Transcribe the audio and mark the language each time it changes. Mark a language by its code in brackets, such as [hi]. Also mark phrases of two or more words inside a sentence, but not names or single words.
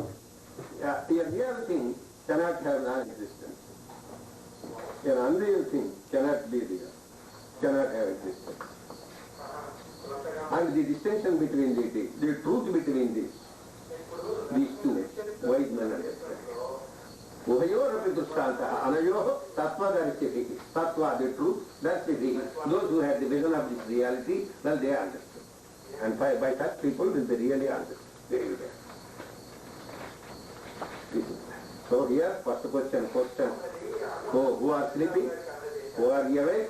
[en] A real thing cannot have non-existence. An unreal thing cannot be real, cannot have existence. And the distinction between the truth between these two, wise men understand. [sa] Uhayorapi dushtanta, anayoho tattvadarishya. [en] Tattva, the truth, that's the real. Those who have the vision of this reality, well, they understand. And by such people will be really understood. Very well. So here, first question. Who are sleeping? Who are awake?